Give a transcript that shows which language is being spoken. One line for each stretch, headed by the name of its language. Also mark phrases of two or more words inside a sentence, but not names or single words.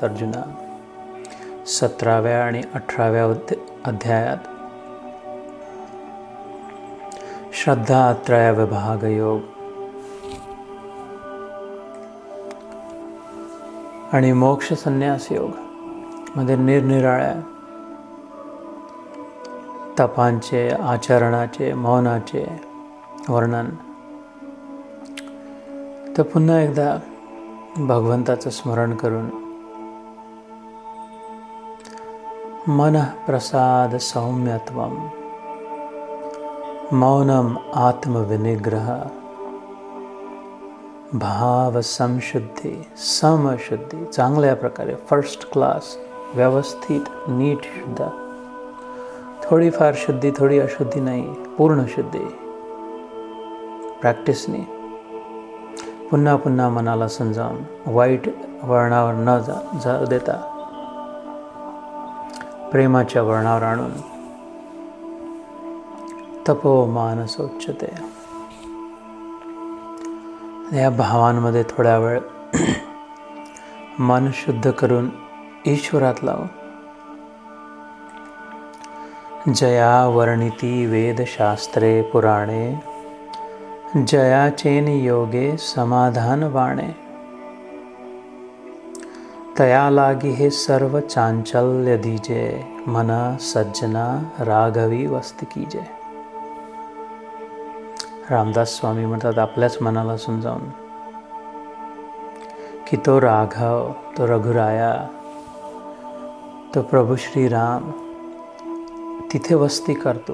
Marathi: अर्जुना 17व्या आणि 18व्या अध्यायात श्रद्धा त्रय विभाग योग आणि मोक्ष संन्यास योग मध्ये निरनिराळ्या तपांचे, आचरणाचे, मौनाचे वर्णन. तर पुन्हा एकदा भगवंताचं स्मरण करून
Sanskrit: मन प्रसाद सौम्यत्वम, मौनम आत्मविनिग्रह, भाव समशुद्धी, समशुद्धी,
Marathi: चांगल्या प्रकारे
English: first class,
Marathi: व्यवस्थित, नीट शुद्ध, थोडीफार शुद्धी, थोडी अशुद्धी नाही, पूर्ण शुद्धी. प्रॅक्टिसने पुन्हा पुन्हा मनाला समजावून वाईट वळणावर न जा देता प्रेमाच्या वळणावर आणून
Sanskrit: तपो मानस उच्चते.
Marathi: या भावांमध्ये थोड्या वेळ मन शुद्ध करून ईश्वरात लाव. जया वर्णिती वेदशास्त्रे पुराणे, जयाचेन योगे समाधान वाणे, तया लागी हे सर्व चांचल्य दीजे, मना सज्जना राघवी वस्ती कीजे. रामदास स्वामी म्हणतात आपल्याच मनाला समजावून की तो राघव, तो रघुराया, तो प्रभू श्रीराम तिथे वस्ती करतो.